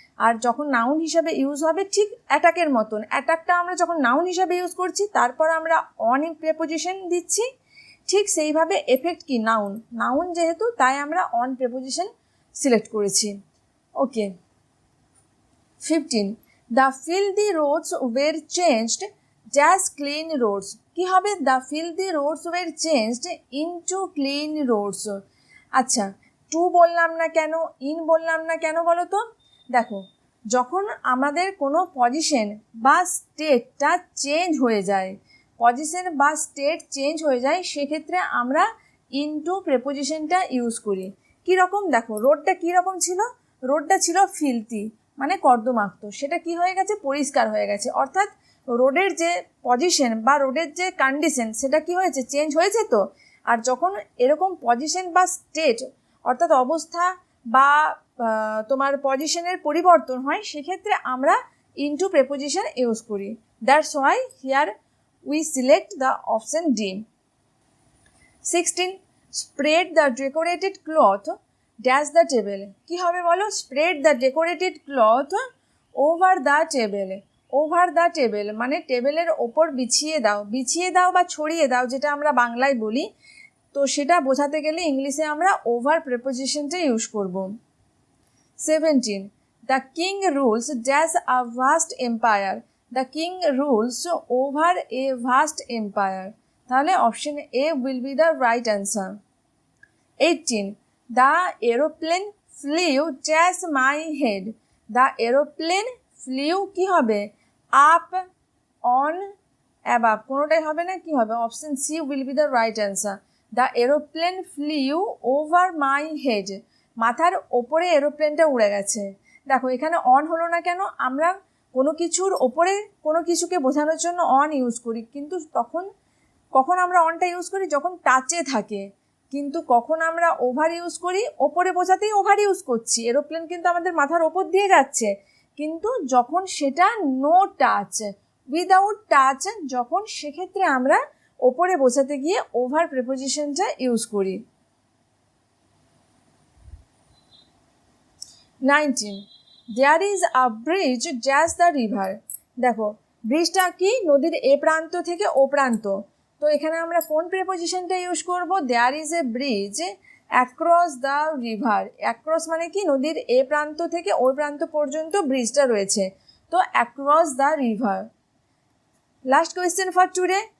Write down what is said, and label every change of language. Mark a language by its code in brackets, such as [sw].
[bn] আর যখন নাউন হিসাবে ইউজ হবে ঠিক অ্যাটাকের মতন, অ্যাটাকটা আমরা যখন নাউন হিসাবে ইউজ করছি তারপর আমরা অন প্রেপোজিশন দিচ্ছি, ঠিক সেইভাবে এফেক্ট কি নাউন, নাউন যেহেতু তাই আমরা অন প্রেপোজিশন সিলেক্ট করেছি। ওকে। 15. [en] The filthy roads were changed as clean roads. [bn] কি হবে? [en] The filthy roads were changed into clean roads. [bn] আচ্ছা, টু বললাম না কেন, ইন বললাম না কেন বলো তো? দেখো, যখন আমাদের কোনো পজিশন বা স্টেটটা চেঞ্জ হয়ে যায়, পজিশন বা স্টেট চেঞ্জ হয়ে যায়, সেক্ষেত্রে আমরা ইনটু প্রেপোজিশনটা ইউজ করি। কীরকম? দেখো, রোডটা কীরকম ছিল? রোডটা ছিল ফিলতি, মানে কর্দমাক্ত। সেটা কি হয়ে গেছে? পরিষ্কার হয়ে গেছে। অর্থাৎ রোডের যে পজিশন বা রোডের যে কন্ডিশন সেটা কি হয়েছে? চেঞ্জ হয়েছে তো। আর যখন এরকম পজিশন বা স্টেট অর্থাৎ অবস্থা বা তোমার পজিশনের পরিবর্তন হয়, সেক্ষেত্রে আমরা ইনটু প্রেপোজিশন ইউজ করি। [en] That's why here we select the option D. 16. Spread the decorated cloth dash the table. [bn] কি হবে বলো? [en] Spread the decorated cloth over the table. Over the table [bn] মানে টেবিলের ওপর বিছিয়ে দাও, বিছিয়ে দাও বা ছড়িয়ে দাও, যেটা আমরা বাংলায় বলি। তো সেটা বোঝাতে গেলে ইংলিশে আমরা ওভার প্রেপোজিশনটা ইউজ করব। 17. [en] The king rules dash a vast empire. The king rules over a vast empire. তাহলে option A will be the right answer. 18. The aeroplane flew dash my head. The aeroplane flew [bn] কি হবে? Up, on, above, কোনোটাই হবে না। কি হবে? [en] Option C will be the right answer. The aeroplane flew over my head. [bn] মাথার ওপরে এরোপ্লেনটা উড়ে গেছে। দেখো, এখানে অন হলো না কেন? আমরা কোনো কিছুর ওপরে কোনো কিছুকে বোঝানোর জন্য অন ইউজ করি, কিন্তু কখন আমরা অনটা ইউজ করি? যখন টাচে থাকে। কিন্তু কখন আমরা ওভার ইউজ করি? ওপরে বোঝাতেই ওভার ইউজ করছি। এরোপ্লেন কিন্তু আমাদের মাথার ওপর দিয়ে যাচ্ছে, কিন্তু যখন সেটা [en] no touch, without touch, [bn] যখন সেক্ষেত্রে আমরা ওপরে বোঝাতে গিয়ে ওভার প্রেপোজিশনটা ইউজ করি। 19. [en] There is a bridge just the river. [bn] দেখো, ব্রিজটা কি? নদীর এ প্রান্ত থেকে ও প্রান্ত। তো এখানে আমরা কোন প্রেপোজিশনটা ইউজ করব? [en] There is a bridge across the river. [bn] Across মানে কি? নদীর এ প্রান্ত থেকে ওই প্রান্ত পর্যন্ত ব্রিজটা রয়েছে। [en] তো across the river. Last question for today.